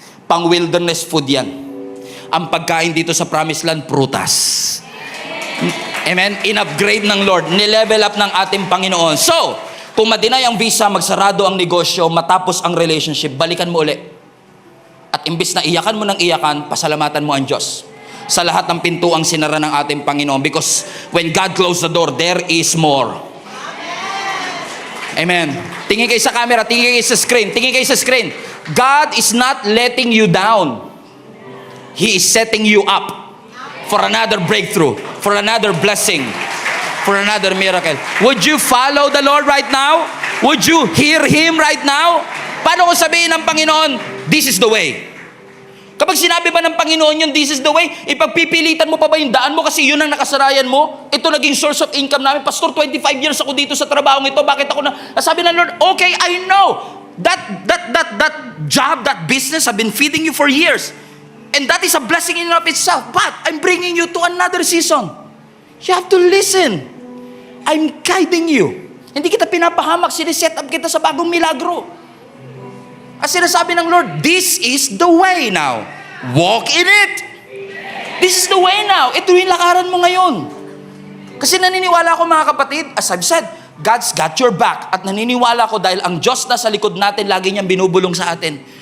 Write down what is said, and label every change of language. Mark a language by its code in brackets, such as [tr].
[tl] Pang wilderness food yan. Ang pagkain dito sa Promised Land, prutas. Amen? In-upgrade ng Lord, nilevel up ng ating Panginoon. So, kung ma-deny ang visa, magsarado ang negosyo, matapos ang relationship, balikan mo uli. At imbis na iyakan mo ng iyakan, pasalamatan mo ang Diyos sa lahat ng pintuang sinara ng ating Panginoon. [en] Because when God closed the door, there is more. Amen. [tl] Tingin kayo sa camera, tingin kayo sa screen, tingin kayo sa screen. [en] God is not letting you down. He is setting you up for another breakthrough, for another blessing, for another miracle. Would you follow the Lord right now? Would you hear Him right now? [tl] Paano kung sabihin ng Panginoon, [en] this is the way? [tl] Kapag sinabi ba ng Panginoon yun, this is the way, ipagpipilitan mo pa ba yung daan mo kasi yun ang nakasarayan mo? Ito naging source of income namin. Pastor, 25 years ako dito sa trabahong ito. Bakit ako na... Sabi ng Lord, [en] okay, I know. That job, that business, I've been feeding you for years. And that is a blessing in and of itself. But I'm bringing you to another season. You have to listen. I'm guiding you. [tl] Hindi kita pinapahamak, siniset up kita sa bagong milagro. At sinasabi ng Lord, [en] this is the way now. [tl] Walk in it. This is the way now. Ito yung lakaran mo ngayon. Kasi naniniwala ko mga kapatid, [en] as I've said, God's got your back. [tl] At naniniwala ko dahil ang Diyos na sa likod natin, lagi niyang binubulong sa atin.